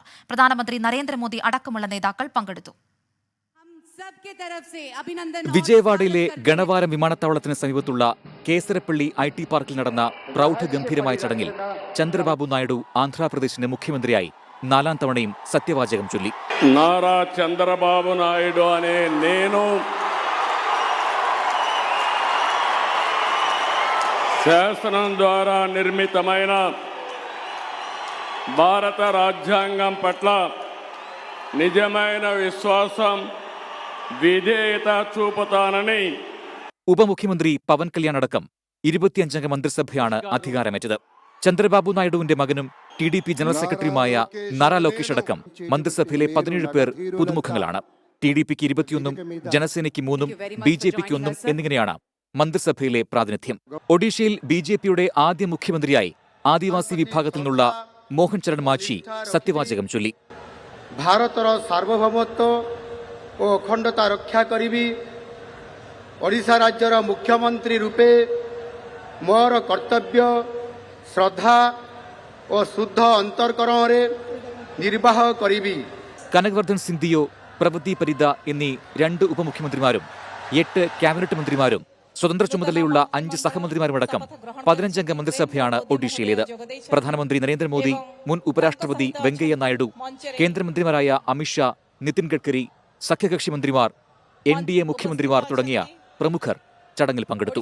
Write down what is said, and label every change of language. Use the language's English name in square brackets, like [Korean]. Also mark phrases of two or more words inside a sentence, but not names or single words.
[Malayalam] പ്രധാനമന്ത്രി നരേന്ദ്രമോദി അടക്കമുള്ള നേതാക്കൾ പങ്കെടുത്തു. വിജയവാഡയിലെ ഗണവാരം വിമാനത്താവളത്തിന് സമീപത്തുള്ള കേസരപ്പള്ളി IT പാർക്കിൽ നടന്ന പ്രൗഢഗംഭീരമായ ചടങ്ങിൽ ചന്ദ്രബാബു നായിഡു ആന്ധ്രാപ്രദേശിന്റെ മുഖ്യമന്ത്രിയായി 4ാം തവണയും സത്യവാചകം ചൊല്ലി. [Telugu] నారా చంద్రబాబు నాయుడు అనే నేను శాసనం ద్వారా నిర్మితమైన భారత రాజ్యాంగం పట్ల నిజమైన విశ్వాసం విధేయత చూపుతానని. [Malayalam] ഉപമുഖ്യമന്ത്രി പവൻ കല്യാൺ അടക്കം 25 അംഗ മന്ത്രിസഭയാണ് അധികാരമേറ്റത്. ചന്ദ്രബാബു നായിഡുവിന്റെ മകനും TDP ജനറൽ സെക്രട്ടറിയുമായ നാരാ ലോകേഷ് അടക്കം മന്ത്രിസഭയിലെ 17 പേർ പുതുമുഖങ്ങളാണ്. TDPക്ക് 21, ജനസേനയ്ക്ക് 3, BJPക്ക് 1 എന്നിങ്ങനെയാണ് മന്ത്രിസഭയിലെ പ്രാതിനിധ്യം. ഒഡീഷയിൽ BJPയുടെ ആദ്യ മുഖ്യമന്ത്രിയായി ആദിവാസി വിഭാഗത്തിൽ നിന്നുള്ള മോഹൻ ചരൺ മാഞ്ചി സത്യവാചകം ചൊല്ലി. [Odia] ଭାରତର ସାର୍ବଭୌମତ୍ୱ ଓ ଅଖଣ୍ଡତା ରକ୍ଷା କରିବି। ଓଡ଼ିଶା ରାଜ୍ୟର ମୁଖ୍ୟମନ୍ତ୍ରୀ ରୂପେ ମୋର କର୍ତ୍ତବ୍ୟ ଶ୍ରଦ୍ଧା ଓ ଶୁଦ୍ଧ ଅନ୍ତଃକରଣରେ ନିର୍ବାହ କରିବି. [Malayalam] കനക് വർദ്ധൻ സിംഗ് ദിയോ, പ്രവദീപ് പരിദ എന്നീ 2 ഉപമുഖ്യമന്ത്രിമാരും 8 ക്യാബിനറ്റ് മന്ത്രിമാരും സ്വതന്ത്ര ചുമതലയുള്ള 5 സഹമന്ത്രിമാരുമടക്കം 15 അംഗ മന്ത്രിസഭയാണ് ഒഡീഷയിലേത്. പ്രധാനമന്ത്രി നരേന്ദ്രമോദി, മുൻ ഉപരാഷ്ട്രപതി വെങ്കയ്യ നായിഡു, കേന്ദ്രമന്ത്രിമാരായ അമിത്ഷാ, നിതിൻ ഗഡ്കരി, സഖ്യകക്ഷി മന്ത്രിമാർ, NDA മുഖ്യമന്ത്രിമാർ തുടങ്ങിയ പ്രമുഖർ ചടങ്ങിൽ പങ്കെടുത്തു.